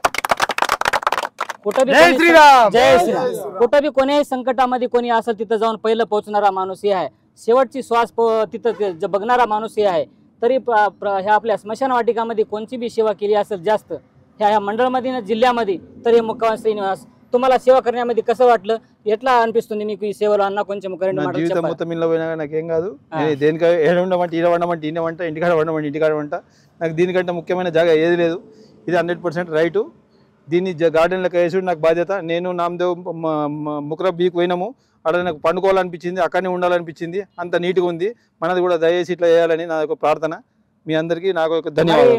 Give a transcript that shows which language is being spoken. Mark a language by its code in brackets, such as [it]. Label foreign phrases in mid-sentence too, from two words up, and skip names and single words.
[mr] जय श्रीराम। कुठं बी कोण्याही संकटामध्ये कोणी असेल तिथं जाऊन पहिलं पोहोचणारा माणूस हे आहे। शेवटची श्वास तिथं बघणारा माणूस हे आहे। तरी ह्या आपल्या स्मशान वाटिकामध्ये कोणती बी सेवा केली असेल जास्त ह्या मंडळमध्ये जिल्ह्यामध्ये तर हे मुक्कावार श्रीनिवास तुम्हाला సేవ करण्यामध्ये कसं [te] వాట్ల ఎట్లా అనిపిస్తుంది మీకు ఈ సేవలో అన్న కొంచెం ఒక రెండు మాటలు జీవితం మొత్తం ఇల్ల పోయినా నాకేం కాదు నేను దేనిక ఏడ ఉండమంటే ఈడ వండమంటే ఈడ వంట ఇంటికాడ వండమంటే ఇంటికాడ వంట నాకు దీనికంటే ముఖ్యమైన జాగా ఏది లేదు ఇది 100% రైట్ దీన్ని గార్డెన్లకు వేసుడు నాకు బాధ్యత నేను నామదేవ్ ముక్రా బీక్ పోయినాము అక్కడ నాకు పండుకోవాలనిపించింది అక్కడనే ఉండాలనిపించింది అంత నీట్గా ఉంది మనది కూడా దయచేసి ఇట్లా చేయాలని నా యొక్క ప్రార్థన మీ అందరికీ నాకు ఒక ధన్యవాదాలు